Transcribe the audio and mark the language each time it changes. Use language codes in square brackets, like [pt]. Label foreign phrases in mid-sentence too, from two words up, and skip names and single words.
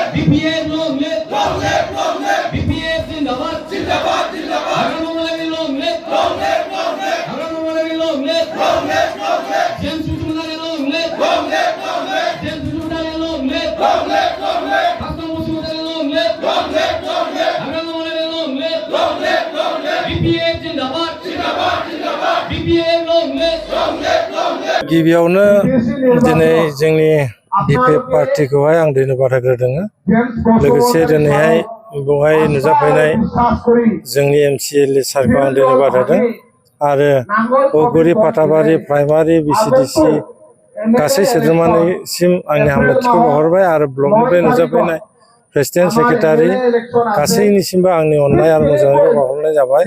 [en] BPF long live, long live, long live. [hi] BPF जिंदाबाद, जिंदाबाद, जिंदाबाद. [en] Haram Molavi long live, long live, long live. Haram Molavi long live, long live, long live. James Usmani long live, long live, long live. James Usmani long live, long live, long live. Hassan Usmani long live, long live, long live. Haram Molavi long live, long live, long live. [hi] BPF जिंदाबाद, जिंदाबाद, जिंदाबाद. [en] BPF long live, long live, long live. [brx] गिबियावनो दिनै जोंनि BPF पार्टीखौहाय आं धन्यबाद होग्रोदों लोगोसे दिनैहाय बेवहाय नुजाफैनाय जोंनि MCLA सारखौ आं धन्यबाद होदों आरो औगुरि फाथाबारि प्राइमारि BCDC गासै सोद्रोमानिसिम आंनि हामलायथिखौ बावहरबाय आरो ब्लकनिफ्राय नुजाफैनाय प्रेसिडेन्ट सेक्रेटारि गासैनिसिमबो आंनि अननाय आरो मोजाङै बावहरनाय जाबाय।